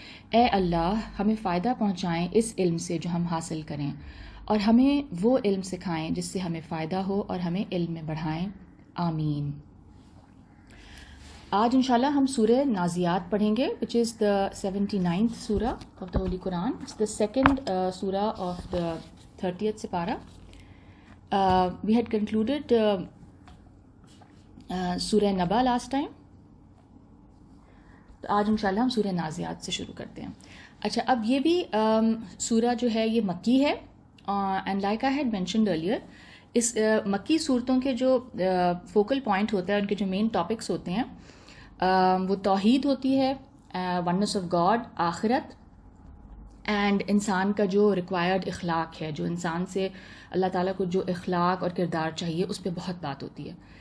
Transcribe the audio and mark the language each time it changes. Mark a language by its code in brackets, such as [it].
[ur] اے اللہ ہمیں فائدہ پہنچائیں اس علم سے جو ہم حاصل کریں، اور ہمیں وہ علم سکھائیں جس سے ہمیں فائدہ ہو اور ہمیں علم میں بڑھائیں. آمین. آج انشاءاللہ ہم سورہ نازیات پڑھیں گے [en] which is the 79th سورہ of the Holy Quran. It's the second سورہ of the 30th سپارہ. We had concluded سورہ Naba last time. [ur] تو آج انشاءاللہ ہم سورہ نازیات سے شروع کرتے ہیں. اچھا، اب یہ بھی سورہ جو ہے یہ مکی ہے، [en] and like I had mentioned earlier [ur] اس مکی صورتوں کے جو فوکل پوائنٹ ہوتا ہے، ان کے جو مین ٹاپکس ہوتے ہیں وہ توحید ہوتی ہے، [en] oneness of God, [ur] آخرت، اینڈ انسان کا جو ریکوائرڈ اخلاق ہے، جو انسان سے اللہ تعالیٰ کو جو اخلاق اور کردار چاہیے اس پہ بہت بات ہوتی ہے.